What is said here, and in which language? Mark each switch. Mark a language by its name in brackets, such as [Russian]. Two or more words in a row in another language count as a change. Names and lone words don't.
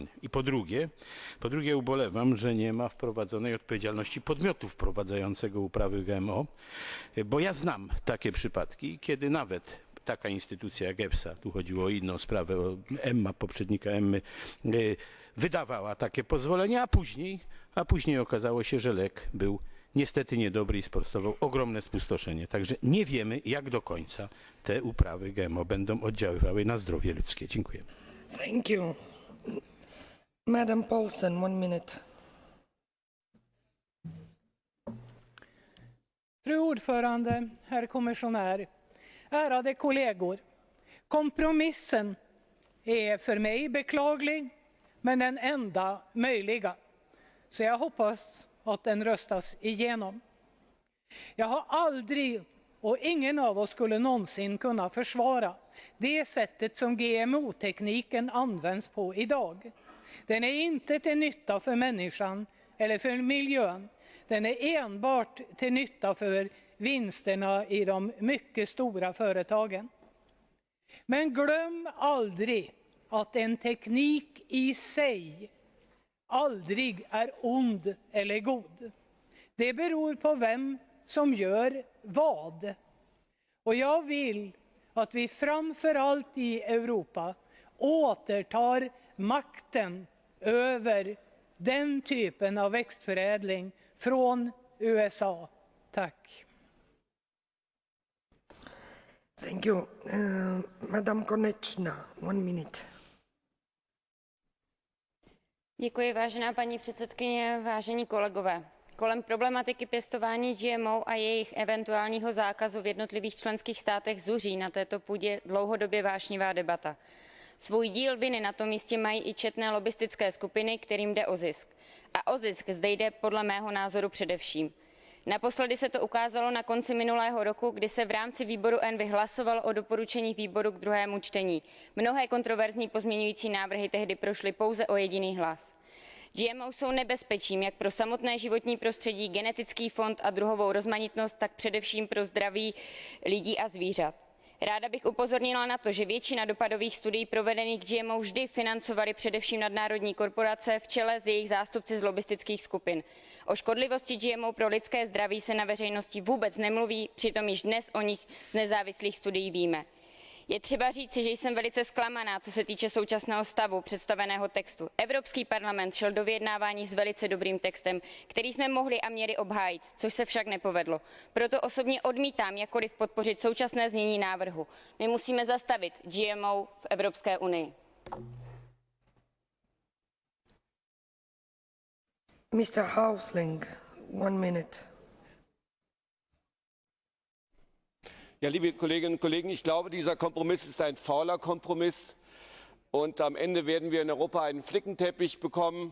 [Polish] I po drugie ubolewam, że nie ma wprowadzonej odpowiedzialności podmiotu wprowadzającego uprawy GMO, bo ja znam takie przypadki, kiedy nawet taka instytucja jak EFSA, tu chodziło o inną sprawę, o EMMA, poprzednika EMMY, wydawała takie pozwolenia, a później okazało się, że lek był niestety niedobry i spowodował ogromne spustoszenie. Także nie wiemy, jak do końca te uprawy GMO będą oddziaływały na zdrowie ludzkie. Dziękuję. [English] Thank you. Madam Paulsen, 1 minute. [Swedish] Fru ordförande, herr kommissionär, ärade kollegor. Kompromissen är för mig beklaglig, men den enda möjliga. Så jag hoppas att den röstas igenom. Jag har aldrig, och ingen av oss skulle någonsin kunna försvara det sättet som GMO-tekniken används på idag. Den är inte till nytta för människan eller för miljön. Den är enbart till nytta för vinsterna i de mycket stora företagen. Men glöm aldrig att en teknik i sig aldrig är ond eller god. Det beror på vem som gör vad. Och jag vill att vi framför allt i Europa återtar makten över den typen av växtförädling från USA. Tack. [English] Thank you. Madam Konečná, 1 minute. [Czech] Děkuji, vážená paní předsedkyně, vážení kolegové. Kolem problematiky pěstování GMO a jejich eventuálního zákazu v jednotlivých členských státech zuří na této půdě dlouhodobě vášnivá debata. Svůj díl viny na tom jistě mají i četné lobbistické skupiny, kterým jde o zisk. A o zisk zde jde podle mého názoru především. Naposledy se to ukázalo na konci minulého roku, kdy se v rámci výboru ENVI hlasovalo o doporučení výboru k druhému čtení. Mnohé kontroverzní pozměňující návrhy tehdy prošly pouze o jediný hlas. GMO jsou nebezpečím jak pro samotné životní prostředí, genetický fond a druhovou rozmanitnost, tak především pro zdraví lidí a zvířat. Ráda bych upozornila na to, že většina dopadových studií provedených k GMO vždy financovaly především nadnárodní korporace v čele s jejich zástupci z lobbistických skupin. O škodlivosti GMO pro lidské zdraví se na veřejnosti vůbec nemluví, přitom již dnes o nich z nezávislých studií víme. Je třeba říci, že jsem velice zklamaná, co se týče současného stavu představeného textu. Evropský parlament šel do vyjednávání s velice dobrým textem, který jsme mohli a měli obhájit, což se však nepovedlo. Proto osobně odmítám jakkoliv podpořit současné znění návrhu. My musíme zastavit GMO v Evropské unii. [English] Mr. Hausling, 1 minute. [German] Ja, liebe Kolleginnen und Kollegen, ich glaube, dieser Kompromiss ist ein fauler Kompromiss. Und am Ende werden wir in Europa einen Flickenteppich bekommen.